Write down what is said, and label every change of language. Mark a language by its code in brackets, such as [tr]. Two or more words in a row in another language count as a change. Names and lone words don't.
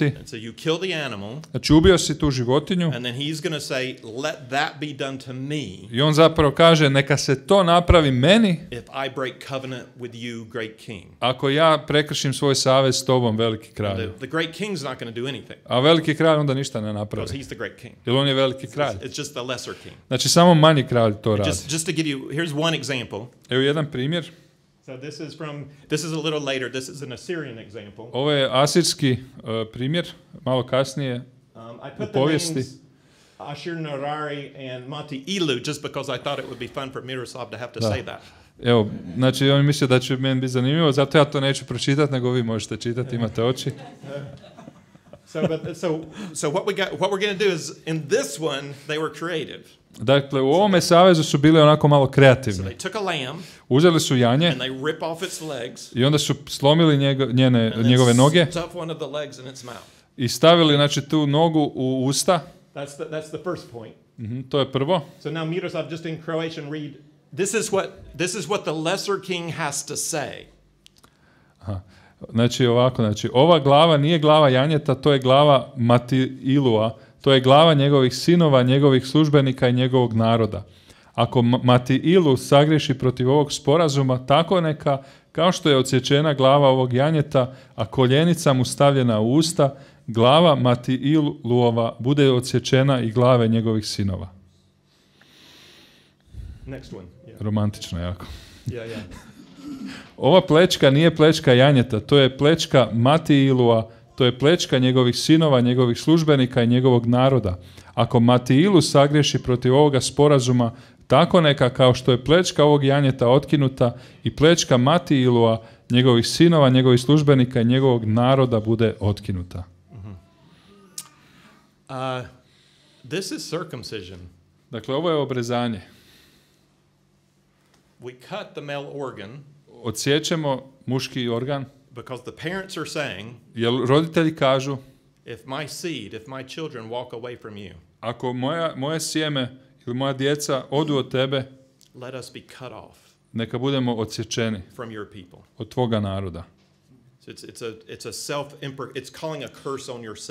[en] And so you kill the animal. [hr] Znači ubio si tu životinju. [en] And then he's going to say, let that be done to me. [hr] I on zapravo kaže, neka se to napravi meni. [en] If I break covenant with you, great king. [hr] Ako ja prekršim svoj savez s tobom, veliki kralj. [en] The great king's not going to do anything. [hr] A veliki kralj onda ništa ne napravi. [en] Because he's the great king. [hr] Jer on je veliki kralj. [en] It's just the lesser king. [hr] Znači samo manji kralj to radi. [en] Just to give you, here's one example. [hr] Evo jedan primjer. [en] So this is a little later. This is an Assyrian example. [hr] Ovo je asirski primjer, malo kasnije u povijesti. [en] Ashurnarari and Mati Ilu, just because I thought it would be fun for Miroslav to have to say that. [hr] Evo, znači on mislio da će meni biti zanimljivo, zato ja to neću pročitati, nego vi možete čitati, imate oči. [en] So what we're going to do is in this one they were creative. [hr] Dakle, u ovome savezu su bili onako malo kreativni. [en] So they took a lamb, [hr] uzeli su janje [en] and they rip off its legs, [hr] i onda su slomili njegove noge i stavili, znači, tu nogu u usta. [en] That's the first point. [hr] To je prvo. [en] So now Miroslav, just in Croatian, read, this is what the lesser king has to say. Aha. [hr] Znači ovako, ova glava nije glava janjeta, to je glava Mati-Ilua, to je glava njegovih sinova, njegovih službenika i njegovog naroda. Ako Mati-Ilu sagriješi protiv ovog sporazuma, tako neka, kao što je odsječena glava ovog janjeta, a koljenica mu stavljena u usta, glava Mati-Iluova bude odsječena i glave njegovih sinova. [en] Next one. Yeah. [hr] Romantično jako. [en] Yeah. [hr] Ova plečka nije plečka janjeta, to je plečka Mati-Ilua, to je plečka njegovih sinova, njegovih službenika i njegovog naroda. Ako Mati-Ilu sagriješi protiv ovoga sporazuma, tako neka, kao što je plečka ovog janjeta otkinuta i plečka Mati-Ilua, njegovih sinova, njegovih službenika i njegovog naroda bude otkinuta. [en] This is circumcision. [hr] Dakle, ovo je obrezanje. [en] We cut the male organ. [hr] Odsječemo muški organ. [en] Because the parents are saying, [hr] jer roditelji kažu, [en] if my children walk away from you, [hr] ako moje sjeme ili moja djeca odu od tebe, [en] let us be cut off. [hr] Neka budemo odsječeni [en] from your people. [hr] Od tvoga naroda. [en] It's a it's calling a curse on yourself.